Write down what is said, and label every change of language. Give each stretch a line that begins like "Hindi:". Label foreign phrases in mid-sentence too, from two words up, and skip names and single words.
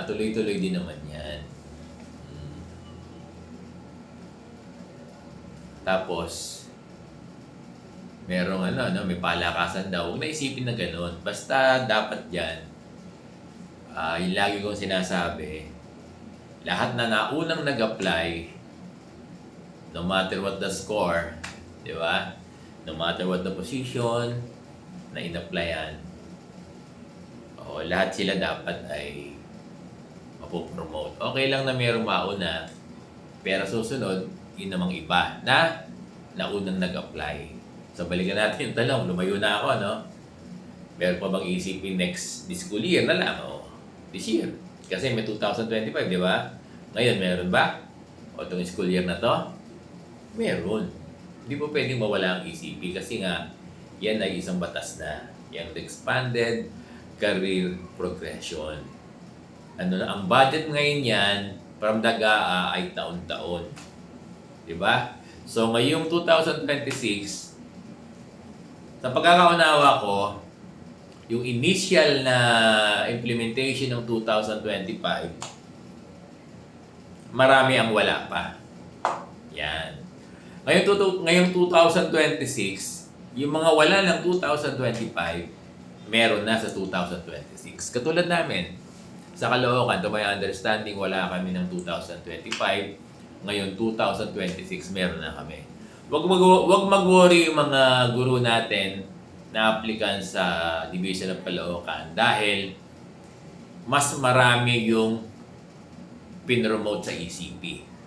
Filipino: Tuloy-tuloy din naman yan. Tapos, merong may palakasan daw. Huwag na isipin na gano'n. Basta dapat dyan, yung lagi kong sinasabi, lahat na naunang nag-apply,
English: no matter what the score, di ba? No matter what the position
Filipino: na in-applyan, lahat sila dapat ay mapopromote. Okay lang na mayroong mauna, pero susunod, yun namang iba na naunang nag-apply. So, balikan natin yung tanong. Lumayo na ako, no? Meron pa bang ECP next school year na lang?
English: This year.
Filipino: Kasi may 2025, di ba? Ngayon, meron ba? O itong school year na to? Meron. Hindi po pwedeng mawala ang ECP kasi nga, yan ay isang batas na. Yung Expanded Career Progression. Ang budget ngayon yan,
English: from the GAA
Filipino: ay taon-taon. Diba? So, ngayong 2026, sa pagkakaunawa ko, yung initial na implementation ng 2025, marami ang wala pa. Yan. Ngayong 2026, yung mga wala ng 2025, meron na sa 2026. Katulad namin, sa Caloocan,
English: to my understanding,
Filipino: wala kami ng 2025. Ngayon, 2026, meron na kami. Wag mag-worry yung mga guro natin na applicant sa Division of Caloocan dahil mas marami yung pinromote sa ECP.